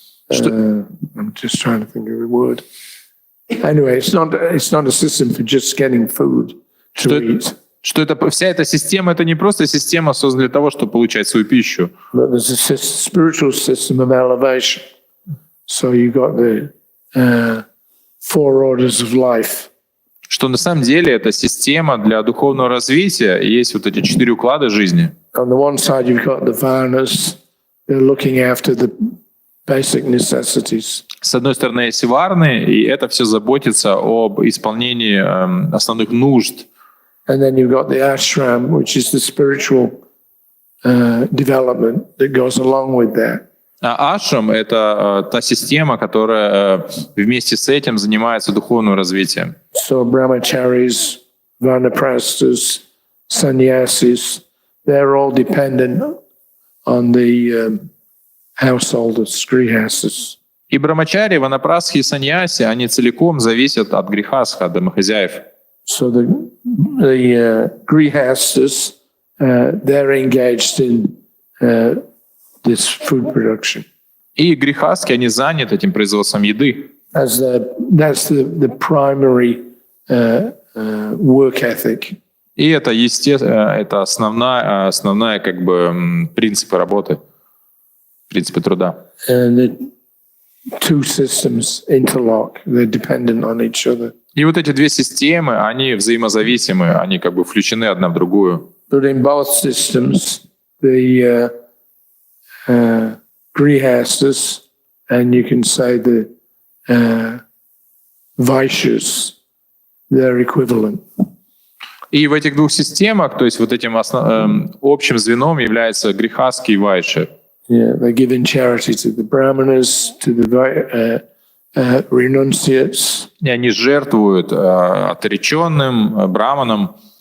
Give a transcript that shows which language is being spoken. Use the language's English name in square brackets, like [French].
[English] I'm just trying to think of the word. Anyway, it's not a system for just getting food to eat. [Russian] Что вся эта система, это не просто система, созданная для того, чтобы получать свою пищу. [English] But there's a spiritual system of elevation. So you got the 4 orders of life. [Russian] Что на самом деле это система для духовного развития, и есть вот эти 4 уклада жизни. [English] On the one side, you've got the varnas. They're looking after the basic necessities. [Russian] С одной стороны, есть варны, и это все заботится об исполнении основных нужд. [English] And then you've got the ashram, which is the spiritual development that goes along with that. [Russian] А ашрам — это та система, которая вместе с этим занимается духовным развитием. [English] So brahmacharis, vanaprasthas, sannyasis, they're all dependent on the householders, grihastas. [Russian] И брамачари, ванапрастхи и саньяси, они целиком зависят от грихастха, от домохозяев. [English] So the grihastas, they're engaged in this food production. [Russian] И грехаски, они заняты этим производством еды. [English] That's the primary work ethic. [Russian] И это, естественно, это основная как бы принципы работы, принципы труда. [English] And the two systems interlock, they're dependent on each other. [Russian] И вот эти две системы, они взаимозависимы, они как бы включены одна в другую. [English] But in both systems, the grihastas, and you can say the vaishyas, they're equivalent. [Russian] И в этих двух системах, то есть вот этим общим звеном является грехаски и вайши. [English] Yeah, they're giving charity to the brahmanas, to the renunciates. [Russian] И они жертвуют отреченным, браманам.